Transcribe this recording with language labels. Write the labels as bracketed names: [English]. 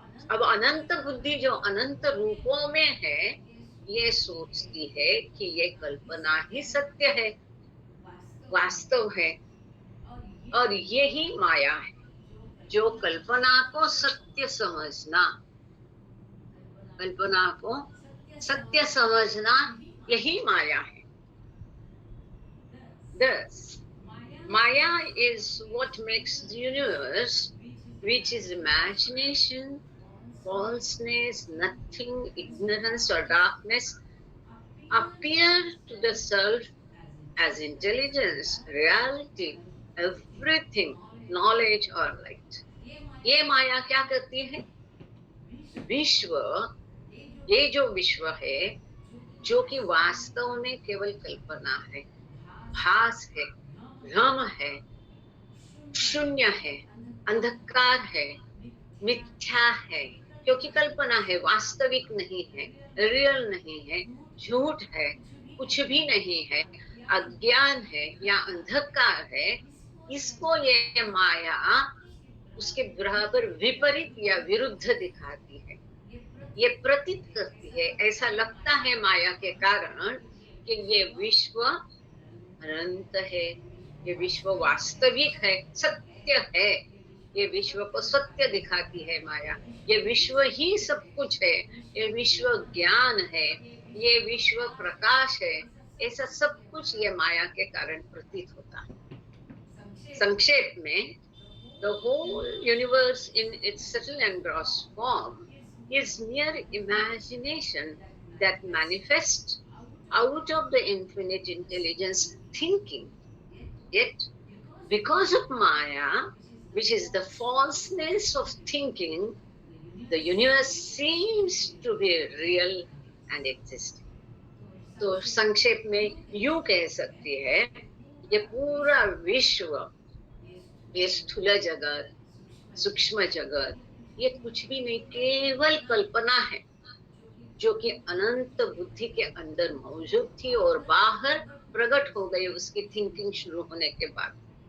[Hindi] अब अनंत बुद्धि जो अनंत रूपों में है, ये सोचती है कि ये कल्पना ही सत्य है, वास्तव है, और यही माया है। जो कल्पना को सत्य समझना, कल्पना को सत्य समझना, यही माया है। [English] Thus, Maya is what makes the universe, which is imagination, falseness, nothing, ignorance or darkness, appear to the self as intelligence, reality, everything, knowledge or light. [Hindi] ये माया क्या करती है? विश्व, ये जो विश्व है, जो कि वास्तव में केवल कल्पना है, भास है, भ्रम है, शून्य है, अंधकार है, मिथ्या है, क्योंकि कल्पना है, वास्तविक नहीं है, रियल नहीं है, झूठ है, कुछ भी नहीं है, अज्ञान है या अंधकार है, इसको ये माया उसके बराबर विपरीत या विरुद्ध दिखाती है, ये प्रतीत करती है। ऐसा लगता है माया के कारण कि ये विश्व अनंत है, ये विश्व वास्तविक है, सत्य है, ये विश्व को सत्य दिखाती है माया। ये विश्व ही सब कुछ है, ये विश्व ज्ञान है, ये विश्व प्रकाश है, ऐसा सब कुछ ये माया के कारण प्रतीत होता है। संक्षेप में, [English] the whole universe in its subtle and gross form is mere imagination that manifests out of the infinite intelligence thinking. Yet, because of Maya, which is the falseness of thinking, the universe seems to be real and existing. [Hindi] तो संक्षेप में यूं कह सकती है, ये पूरा विश्व, ये स्थूल जगत, सूक्ष्म जगत, ये कुछ भी नहीं, केवल कल्पना है जो कि अनंत बुद्धि के अंदर मौजूद थी और बाहर प्रकट हो गई उसकी थिंकिंग शुरू होने के बाद।